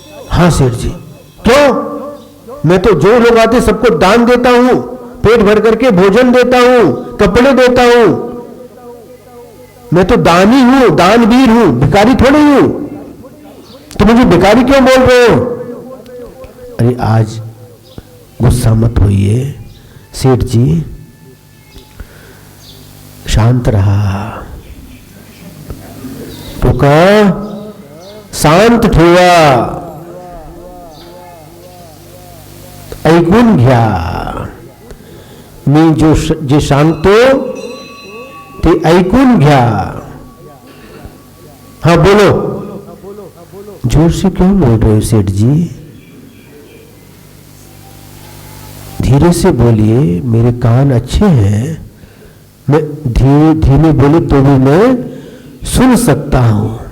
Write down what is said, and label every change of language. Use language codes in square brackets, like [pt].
[hi] हाँ सेठ जी। क्यों? मैं तो जो लोग आते सबको दान देता हूं, पेट भर करके भोजन देता हूं, कपड़े देता हूं, मैं तो दानी हूं, दानवीर हूं, भिखारी थोड़ी हूं, तो मुझे भिखारी क्यों बोल रहे हो? अरे आज गुस्सा मत होइए सेठ जी, [mr] शांत रहा, रुका, शांत ठेवा, ऐकून घ्या, मी जे सांगतो ते ऐकून घ्या। [hi] हाँ बोलो। जोर से क्यों बोल रहे हो सेठ जी? धीरे से बोलिए, मेरे कान अच्छे हैं, मैं धीमे बोले तो भी मैं सुन सकता हूं।